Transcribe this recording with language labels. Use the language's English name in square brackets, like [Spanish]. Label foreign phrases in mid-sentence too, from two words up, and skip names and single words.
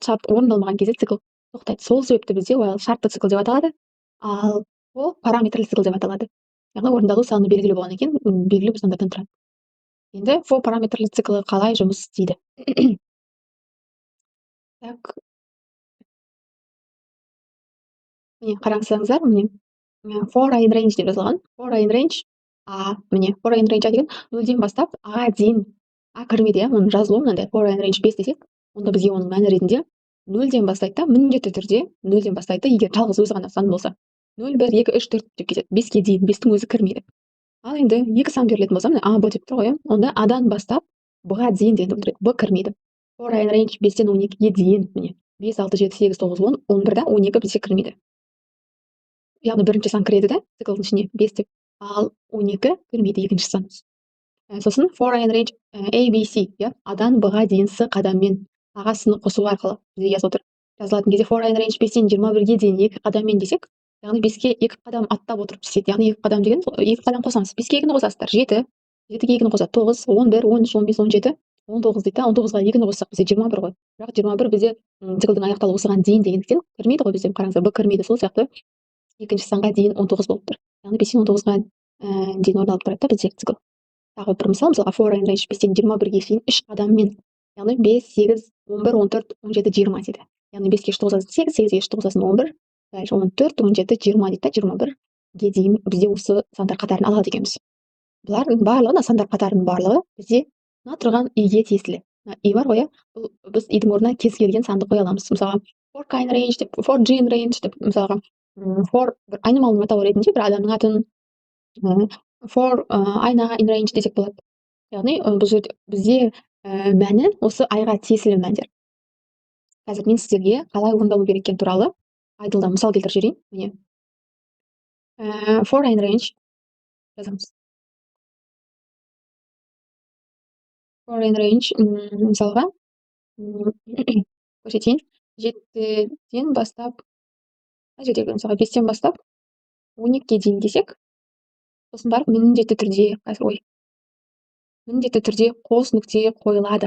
[Kazakh] Шарт орындалмаған кезде цикл тоқтайды. Сол себепті бізде while шартты цикл деп аталады, ал ол параметрлі цикл деп аталады. Яғни орындалу саны белгілі болғаннан кейін белгілі бір сандардан тұрады. Енді for параметрлі циклы қалай жұмыс істейді? Так, міне қараңыздар, міне [English] for in range [Kazakh] деп жазылған. [English] For in range [Kazakh] міне [English] for in range [Kazakh] деген 0-ден бастап а дейін, кірмейді, иә, оның жазылуы мынандай. [English] For in range [Kazakh] 5 десек, онда бізге оның мәні ретінде 0-ден бастайды да, міндетті түрде 0-ден бастайды, егер жалғыз өзі ғана сан болса. 0, 1, 2, 3, 4 деп кетеді. 5-ке дейін, 5-тің өзі кірмейді. Ал енді екі сан берілетін болса, міне а, б деп тұр ғой, онда адан бастап б-ға дейін деген болып тұрады. Б кірмейді. [English] For in range [Kazakh] 5-тен 12-ге дейін, міне 5, 6, 7, 8, 9, 10, 11-да 12 бізде кірмейді. Яғни бірінші сан кіреді да, циклдың ішіне 5 деп, ал 12 кірмейді екінші сан. Сосын [English] for in range [Kazakh] a, b, c, иә, адан б-ға дейін с қадаммен, аға с-ны қосу арқылы жүзеге асып отыр. Жазылатын кезде [English] for in range [Kazakh] 5-тен 21-ге дейін 2 қадаммен десек, яғни 5-ке 2 қадам аттап отырып істейді. Яғни 2 қадам деген 2 қадам қосамыз. 5-ке 2-ні қосасыздар, 7, 7-ге 2-ні қосады, 9, 11, 13, 15, 17, 19 дейді, 19-ға 2-ні қоссақ бізде 21 ғой. Бірақ 21 бізде циклдың аяқталуы осыған дейін дегендіктен кірмейді ғой бізде. Қараңыздар, б кірмейді. Сол сияқты екінші санға дейін 19 болып тұр. Яғни 5-тен 19-ға дейін орындалып тұрады да бізде цикл. Тағы бір мысал, мысалға [English] for in range [Kazakh] 5-тен 21-ге шейін 3 қадаммен, яғни 5, 8, 11, 14, 17, 20 дейді. Яғни 5-ке 3 қосасың 8, 8-ге 3 қосасың 11, 14, 17, 20 дейді, 21-ге дейін бізде осы сандар қатарын алады екенбіз. Бұлардың барлығы, сандар қатарының барлығы бізде мына тұрған и-ге тиесілі. И бар ғой, бұл біз и-дің орнына кез келген санды қоя аламыз. Мысалға [English] for kind range [Kazakh] деп, [English] for gene range [Kazakh] деп, мысалға for бір айнымалының атауы ретінде бір адамның атын, for айна [English] in range [Kazakh] десек болады. Яғни бұл жерде бізде мәні осы айға тиесілі мәндер. Қазір мен сіздерге қалай орындалу керек екені туралы айтылды, мысал келтіріп жіберейін. Міне [English] for in range [Kazakh] жазамыз. [English] For in range [Kazakh] мысалға көрсетейін. 7-ден бастап, жердегі мысалға 5-тен бастап 12-ге дейін десек, сосын барып міндетті түрде, міндетті түрде қос нүкте қойылады.